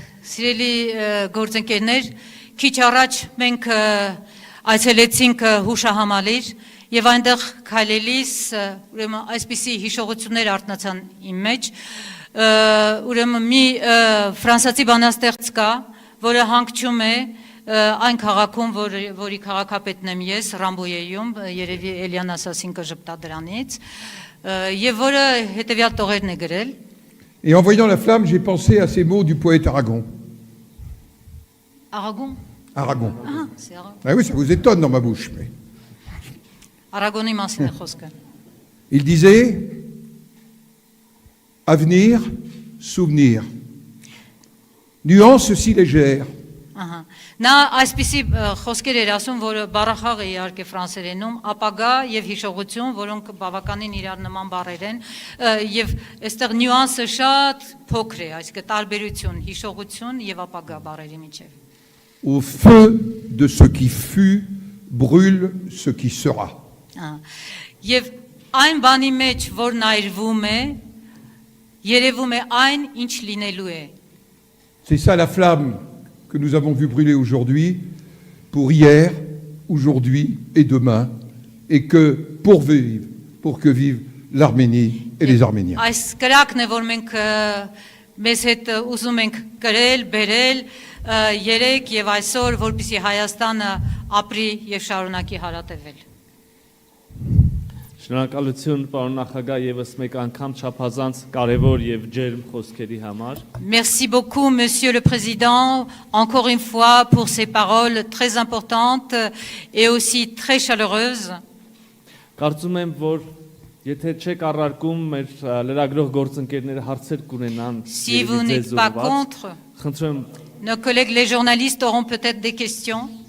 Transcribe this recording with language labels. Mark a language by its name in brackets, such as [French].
[Armenian] Սիրելի գործընկերներ, քիչ առաջ մենք այցելեցինք հուշահամալիր եւ այնտեղ քայլելիս ուրեմն այսպիսի հիշողություններ արտնացան իմ մեջ, ուրեմն մի ֆրանսիացի բանաստեղծ կա, որը հանգչում է այն քաղաքում, որի քաղաքապետն եմ ես, Ռամբոյեում, երևի Էլիան Ասասին կժպտա դրանից, եւ որը հետեւյալ տողերն է գրել. [French] Et en voyant la flamme, j'ai pensé à ces mots du poète Aragon. Aragon. Aragon. Ah, c'est Aragon. Ah oui, ça vous étonne dans ma bouche. Mais... [Armenian] Aragoni մասին է խոսքը։ [French] Il disait avenir, souvenir. Nuance si légère. [Armenian] Ահա։ Նա այսպիսի խոսքեր էր ասում, որը բառախաղ է իհարկե ֆրանսերենում, ապագա եւ հիշողություն, որոնք բավականին իրար նման բառեր են, եւ այստեղ նյուանսը շատ փոքր է, այսինքն տարբերություն, հիշողություն եւ ապագա բառերի միջեւ։ [French] Au feu de ce qui fut, brûle ce qui sera. [Armenian] Եվ այն բանի մեջ, որն այրվում է, երևում է այն, ինչ լինելու է։ [French] C'est ça la flamme que nous avons vu brûler aujourd'hui, pour hier, aujourd'hui et demain, et que pour que vive l'Arménie et les Arméniens. [Armenian] Այս կրակն է, որ մենք մեզ հետ ուզում ենք կրել, բերել, երեք եւ այսօր, որպեսզի Հայաստանը ապրի եւ շարունակի հարատևել։ Շնորհակալություն պարոն նախագահ եւս մեկ անգամ չափազանց կարևոր եւ ջերմ խոսքերի համար։ [French] Merci beaucoup, Monsieur le Président, encore une fois pour ces paroles très importantes et aussi très chaleureuses. [Armenian] Կարծում եմ, որ եթե չեք առարկում մեր լրագրող գործընկերները հարցեր կունենան, [French] Si vous n'êtes pas contre, [Armenian] խնդրեմ [French] nos collègues les journalistes auront peut-être des questions.